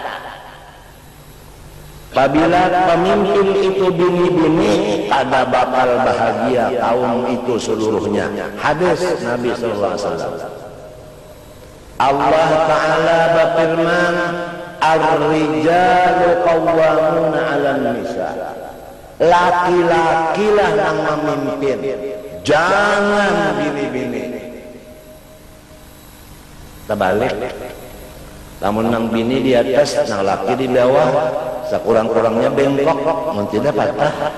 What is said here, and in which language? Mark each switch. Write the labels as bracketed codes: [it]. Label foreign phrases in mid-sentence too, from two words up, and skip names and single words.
[bjn] Apabila pemimpin itu bini-bini, ada bakal bahagia kaum itu seluruhnya. [id] Hadis Nabi SAW. Allah Ta'ala berfirman, [ar] Ar-rijalu qawwamuna 'alan nisa. [bjn] Laki-lakilah yang memimpin, jangan bini-bini. Terbalik, namun nang bini di atas, nang laki di bawah, sekurang-kurangnya bengkok, tidak patah.